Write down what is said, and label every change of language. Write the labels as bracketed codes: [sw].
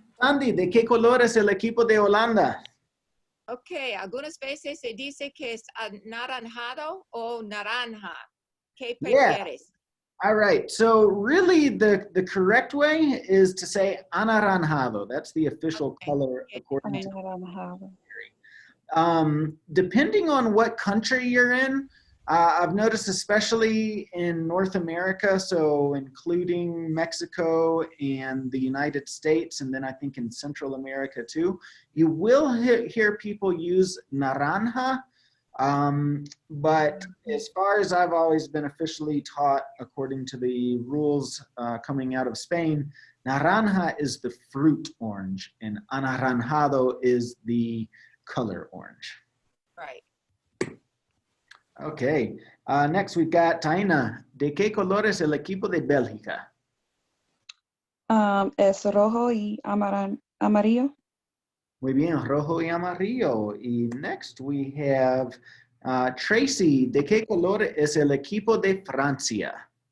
[es] Andy, ¿de qué color es el equipo de Holanda? Okay, algunas veces se dice que es anaranjado o naranja. ¿Qué [en] Yeah. [es] prefieres? [en] All right. So really the correct way is to say anaranjado. That's the official Okay. color according to [es] Anaranjado. [en] depending on what country you're in, I've noticed especially in North America, so including Mexico and the United States, and then I think in Central America too, you will hear people use naranja. But as far as I've always been officially taught, according to the rules coming out of Spain, naranja is the fruit orange and anaranjado is the color orange. Right. Okay, next we've got Taina. [es] ¿De qué color es el equipo de Bélgica? Es rojo y amarillo. Muy bien, rojo y amarillo. Y [en] next we have Tracy. [es] ¿De qué color es el equipo de Francia?